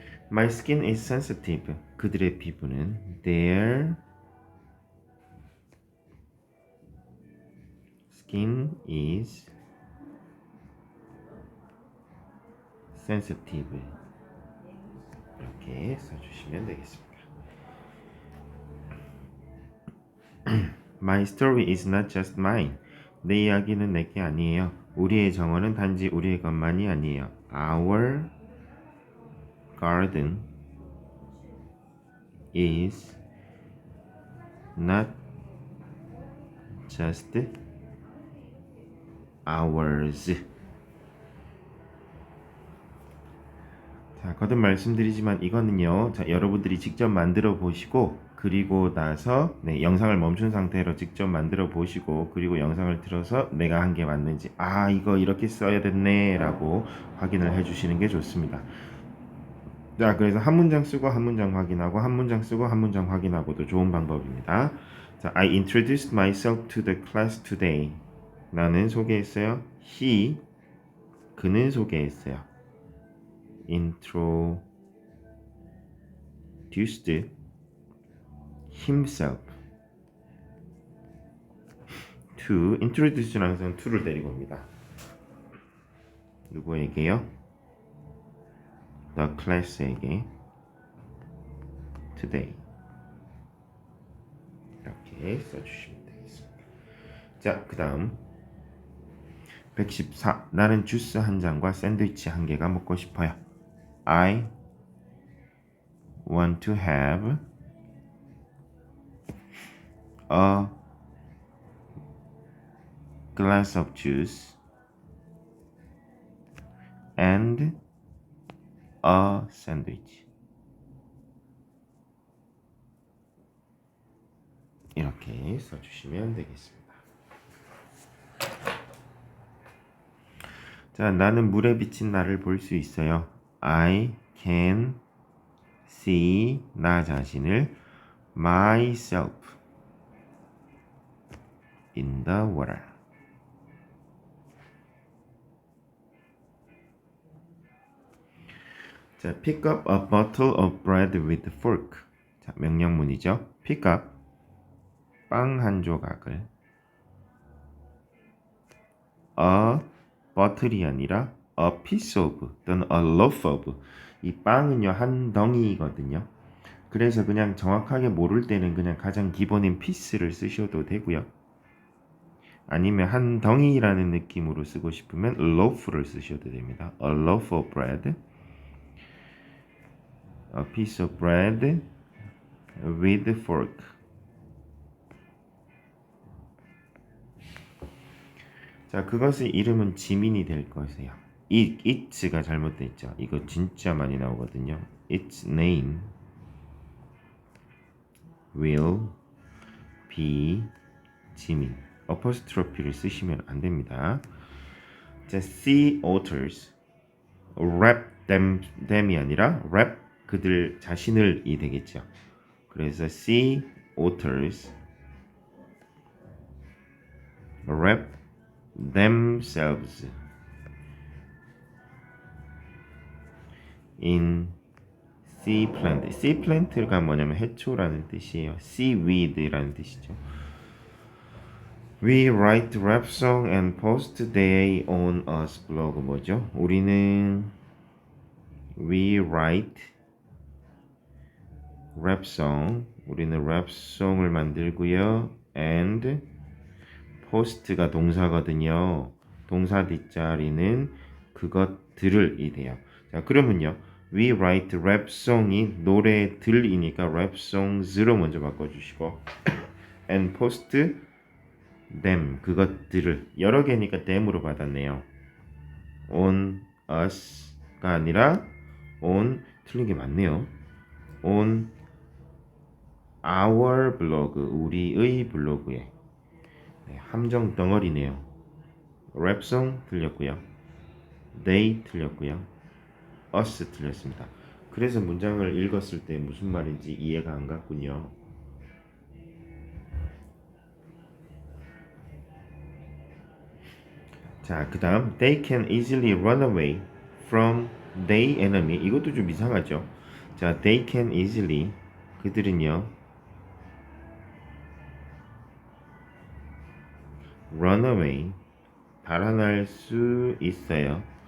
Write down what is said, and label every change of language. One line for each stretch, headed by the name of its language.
English: My skin is sensitive.
Korean: 그들의 피부는
English: their skin is sensitive.
Korean: 이렇게 써주시면 되겠습니다.
English: My story is not just mine.
Korean: 내 이야기는 내게 아니에요. 우리의 정원은 단지 우리의 것만이 아니에요.
English: Our garden is not just ours.
Korean: 자, 거듭 말씀드리지만 이거는요, 자, 여러분들이 직접 만들어 보시고 그리고 나서 영상을 멈춘 상태로 직접 만들어 보시고 그리고 영상을 틀어서 내가 한 게 맞는지 이거 이렇게 써야 됐네 라고 확인을 해 주시는 게 좋습니다. 자, 그래서 한 문장 쓰고 한 문장 확인하고 한 문장 쓰고 한 문장 확인하고도 좋은 방법입니다.
English: 자, I introduced myself to the class today.
Korean: 나는 소개했어요. He, 그는 소개했어요.
English: Introduced himself to.
Korean: introduce는 항상 to를 데리고 옵니다. 누구에게요?
English: The class에게. today.
Korean: 이렇게 써주시면 되겠습니다. 자, 그 다음 114. 나는 주스 한 잔과 샌드위치 한 개가 먹고 싶어요.
English: I want to have a glass of juice and a sandwich.
Korean: 이렇게 써주시면 되겠습니다. 자, 나는 물에 비친 나를 볼 수 있어요.
English: I can see
Korean: 나 자신을
English: myself in the water. 자, pick up a bottle of bread with a fork.
Korean: 자, 명령문이죠.
English: pick up
Korean: 빵 한 조각을
English: a bottle이 아니라 a piece of 또는 a loaf of.
Korean: 이 빵은요 한 덩이거든요. 그래서 그냥 정확하게 모를 때는 그냥 가장 기본인 piece를 쓰셔도 되고요. 아니면 한 덩이라는 느낌으로 쓰고 싶으면 loaf를 쓰셔도 됩니다.
English: A loaf of bread, a piece of bread with a fork.
Korean: 자, 그것의 이름은 지민이 될 것이에요. it's가 잘못돼 있죠. 이거 진짜 많이 나오거든요.
English: Its name will be 지민.
Korean: 어퍼스트로피를 쓰시면 안 됩니다. 자,
English: sea otters wrap them
Korean: 이 아니라 wrap 그들 자신을이 되겠죠.
English: 그래서 sea otters wrap themselves in sea plant.
Korean: sea plant가 뭐냐면 해초라는 뜻이에요. seaweed라는 뜻이죠.
English: We write rap song and post they on us
Korean: 블로그 뭐죠?
English: 우리는 we write rap song
Korean: 우리는 rap song을 만들고요.
English: and post
Korean: 가 동사거든요. 동사 뒷자리는 그것들을이 돼요. 자, 그러면요.
English: We write rap song
Korean: 이 노래들이니까 rap songs로 먼저 바꿔주시고
English: and post them
Korean: 그것들을 여러 개니까 them으로 받았네요. on us가 아니라 on 틀린 게 맞네요. on our 블로그 우리의 블로그에 네, 함정 덩어리네요. 랩송 틀렸고요. they 틀렸고요. us 틀렸습니다. 그래서 문장을 읽었을 때 무슨 말인지 이해가 안 갔군요.
English: 자,
Korean: 그 다음
English: they can easily run away from their enemy.
Korean: 이것도 좀 이상하죠. 자,
English: they can easily
Korean: 그들은요
English: run away
Korean: 달아날 수 있어요.